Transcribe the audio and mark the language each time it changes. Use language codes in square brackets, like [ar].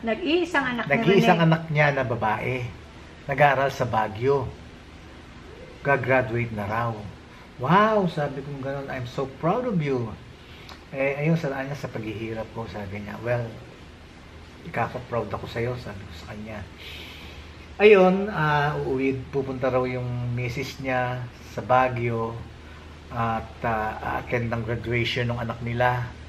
[tl] Nag-iisang anak niya na babae. Nag-aaral sa Baguio. Gagraduate na raw. [en] Wow, [tl] sabi ko gano'n, [en] I'm so proud of you. [tl] Eh, ayun, sa kanya, sa paghihirap ko, sabi niya, well, ikaka-proud ako sa'yo, sabi ko sa kanya. Ayun, pupunta raw yung misis niya sa Baguio at attend ng graduation ng anak nila.